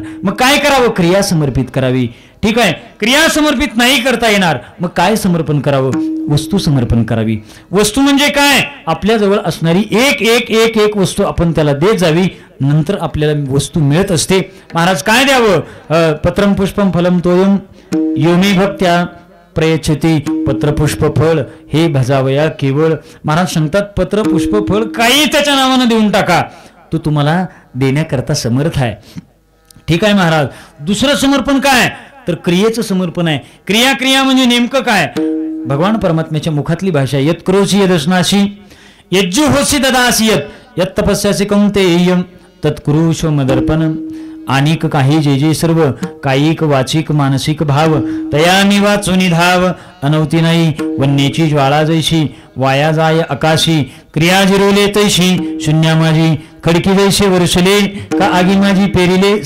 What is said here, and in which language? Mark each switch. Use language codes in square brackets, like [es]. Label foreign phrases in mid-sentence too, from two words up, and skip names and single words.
[mr] मग काय करावं? क्रिया समर्पित करावी. ठीक आहे. क्रिया समर्पित नाही करता येणार, मग काय समर्पण करावं? वस्तू समर्पण करावी. वस्तू म्हणजे काय? आपल्याजवळ असणारी एक एक एक एक वस्तू आपण त्याला देत जावी, नंतर आपल्याला वस्तू मिळत असते. महाराज काय द्यावं? [sa] पत्रम पुष्पम फलम तोयम योमी भक्त्या प्रयच्छती. [mr] पत्र पुष्प फळ हे भजावया केवळ. महाराज सांगतात पत्र पुष्प फळ काही त्याच्या नावानं देऊन टाका, तो तुम्हाला देण्याकरता समर्थ आहे. ठीक आहे महाराज. दुसरं समर्पण काय तर क्रियेचं समर्पण आहे. क्रिया म्हणजे नेमकं काय? भगवान परमात्म्याच्या मुखातली भाषा. [sa] यत करोसी यदस्नासी यज्जु होसी ददासी यत तपस्यासी कौंतेय्यम तत्कुरुष्व मदर्पण. [mr] अनेक काही जे जे सर्व कायिक वाचिक मानसिक भाव तयामी वाचुनी धाव. अनवती नाही वन्येची ज्वाळा जैशी वाया जाय आकाशी. क्रिया जिरवले तैशी शून्या माझी खडकी जैसे वर्षले का आगी माझी पेरिले.